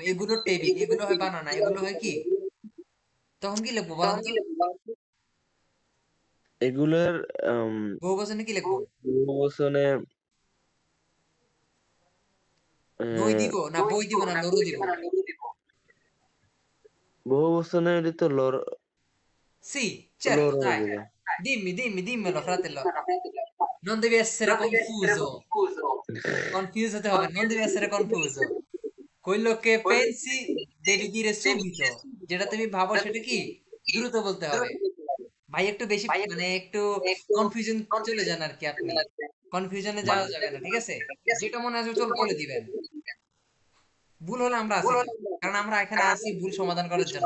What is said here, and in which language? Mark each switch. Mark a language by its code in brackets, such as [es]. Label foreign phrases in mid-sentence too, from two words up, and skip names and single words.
[bn] এগুলো টেবিল, এগুলো হয় বানানা, এগুলো হয় কি, তখন কি লিখবো বলেন তো? এগুলোর বহু বচনে কি লিখবো? বচনে নই দিব না, বই দিব না, লরু দিব? বহু বচনে হলে তো [it] Sì, certo, [bn] লোরো dai. দিব। [it] Dimmelo, fratello. Non devi essere confuso. [bn] Confuso হতে হবে না, [it] non devi essere confuso. Quello che pensi devi dire subito. [bn] যেটা তুমি ভাবো সেটা কি দ্রুত বলতে হবে। ভাই একটু বেশি মানে একটু কনফিউশন চলে যান আর কি আপনি। কনফিউশনে যাওয়া যাবে না, ঠিক আছে? যেটা মনে আছে চল বলে দিবেন। ভুল হলে আমরা আছি তো। কারণ আমরা এখানে আছি ভুল সমাধান করার জন্য।